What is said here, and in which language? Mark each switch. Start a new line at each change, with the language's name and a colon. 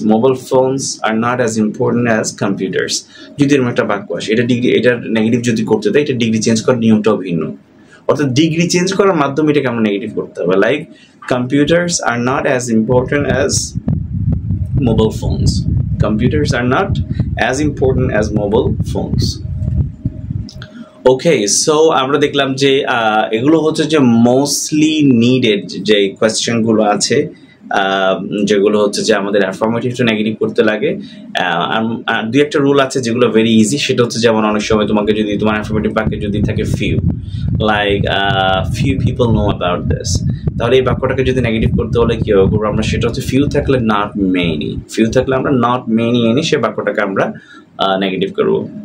English: Mobile phones are not as important as computers.
Bangla: যদি এরকম একটা বাক্য আসে, এটার নেগেটিভ যদি করতে দেয়, এটা ডিগ্রি চেঞ্জ করার নিয়মটাও ভিন্ন, অর্থাৎ ডিগ্রি চেঞ্জ করার মাধ্যমে এটাকে আমরা নেগেটিভ করতে হবে।
English: Like computers are not as important as mobile phones. Computers are not as important as mobile phones.
Bangla: Okay, so আমরা দেখলাম যে এগুলো হচ্ছে যে মোস্টলি নিডেড যে কোয়েশ্চেনগুলো আছে, যেগুলো হচ্ছে যে আমাদের অ্যাফার্মেটিভ টু নেগেটিভ করতে লাগে। দুই একটা রুল আছে যেগুলো ভেরি ইজি, সেটা হচ্ছে যেমন অনেক সময় তোমাকে যদি তোমার অ্যাফার্মেটিভ বাক্যে যদি থাকে few, like
English: few people know about this,
Bangla: তাহলে এই বাক্যটাকে যদি নেগেটিভ করতে হলে কি হবে করবো আমরা, সেটা হচ্ছে ফিউ থাকলে নট মেনি, ফিউ থাকলে আমরা নট মেনি এনে সে বাক্যটাকে আমরা নেগেটিভ করবো।